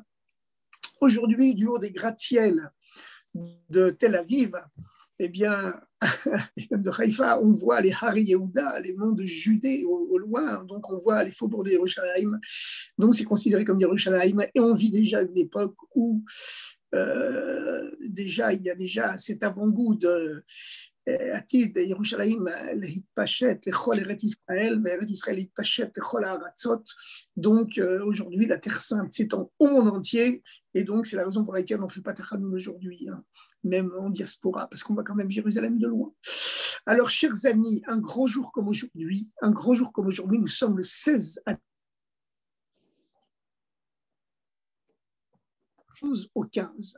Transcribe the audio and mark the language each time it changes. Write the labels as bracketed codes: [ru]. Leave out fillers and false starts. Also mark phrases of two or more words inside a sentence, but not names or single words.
[fr] Aujourd'hui, du haut des gratte-ciels de Tel Aviv, eh bien, et même de Haïfa, on voit les Hari Yehuda, les monts de Judée au loin, donc on voit les faubourgs de Yerushalayim, donc c'est considéré comme Yerushalayim, et on vit déjà une époque où déjà il y a déjà cet avant-goût de [he] עתיד ירושלים להתפשט לכל ארץ ישראל, וארץ ישראל להתפשט לכל הארצות. [fr] Donc aujourd'hui, la Terre Sainte s'étend au monde entier, et donc c'est la raison pour laquelle on ne fait pas Tachanun aujourd'hui, hein, même en diaspora, parce qu'on va quand même Jérusalem de loin. Alors, chers amis, un grand jour comme aujourd'hui, nous sommes le 16 au 15.